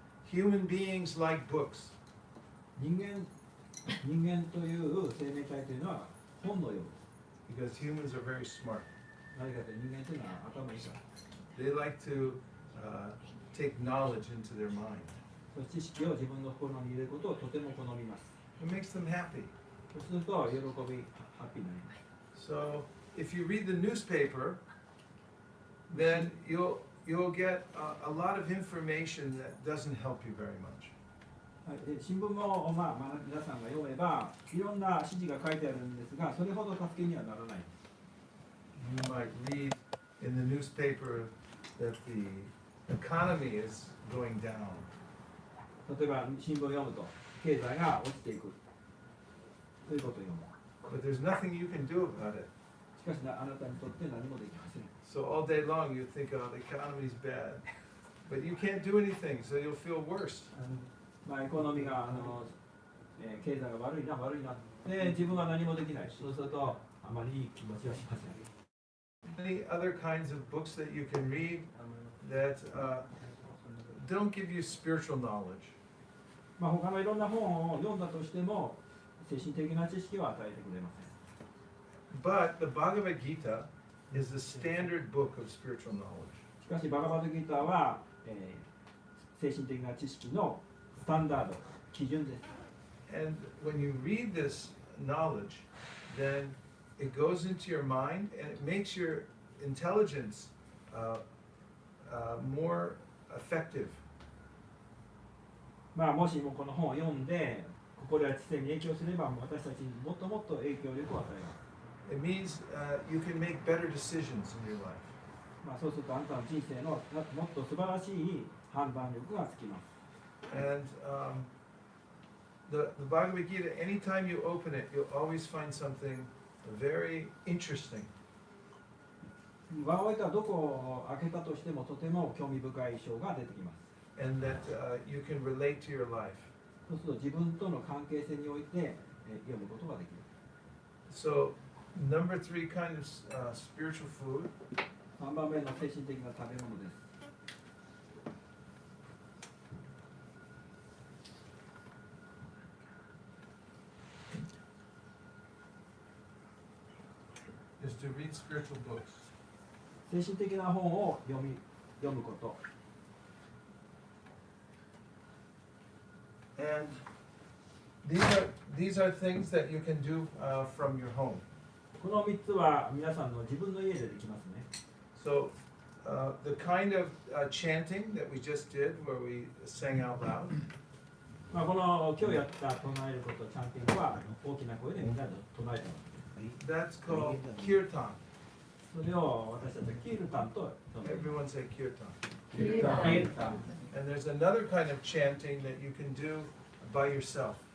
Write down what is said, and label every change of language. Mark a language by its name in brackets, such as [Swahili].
[English] Human beings like books. [Japanese] 人間という生命体というのは本のようです。 [English] Because humans are very smart. [Japanese] 何かというと人間というのは頭いいから。 [English] They like to take knowledge into their mind. [Japanese] 知識を自分の心に入れることをとても好みます。 [English] It makes them happy. [Japanese] そうすると喜び、ハッピーになります。 [English] So if you read the newspaper, then you'll get a lot of information that doesn't help you very much. [Japanese] はい、で新聞も、皆さんが読めばいろんな指示が書いてあるんですが、それほど助けにはならない。 [English] You might read in the newspaper that the economy is going down. [Japanese] 例えば新聞を読むと経済が落ちていくということを読む。 [English] But there's nothing you can do about it. [Japanese] しかしあなたにとって何もできません。 [English] So all day long you think, oh, the economy's bad. But you can't do anything, so you'll feel worse. [Japanese] エコノミーが経済が悪いなで自分は何もできない。そうするとあまりいい気持ちはしません。 [English] Many other kinds of books that you can read that don't give you spiritual knowledge. [Japanese] 他のいろんな本を読んだとしても精神的な知識は与えてくれません。 [English] But the Bhagavad Gita is the standard book of spiritual knowledge. [Japanese] しかしバガバッドギーターは、精神的な知識のスタンダード、基準です。 [English] And when you read this knowledge, then it goes into your mind and it makes your intelligence more effective. [Japanese] まあもしもこの本を読んで心や知性に影響すれば私たちにもっともっと影響力を与えます。 [English] It means you can make better decisions in your life. [Japanese] まあそうするとあなたの人生のもっと素晴らしい判断力がつきます。 [English] And the Bhagavad Gita, anytime you open it, you'll always find something very interesting. [Japanese] バガバギータはどこを開けたとしてもとても興味深い章が出てきます。 [English] And that you can relate to your life. [Japanese] そうすると自分との関係性において読むことができる。 [English] So, number 3 kind of spiritual food [Japanese] 3番目の精神的な食べ物です。 [English] is to read spiritual books. [Japanese] 精神的な本を読むこと。 [English] And these are things that you can do from your home. [Japanese] この3つは皆さんの自分の家でできますね。 [English] So, the kind of chanting that we just did, where we sang out loud, [Japanese] まあこの今日やった唱えること、チャンティングは大きな声でみんなで唱えてます。 [English] that's called kirtan. [Japanese] それを私たちはキルタンと呼んでいま [English] Everyone [Japanese] す。 [English] say kirtan. [Japanese] キルタン。 [English] And there's another kind of chanting that you can do by yourself.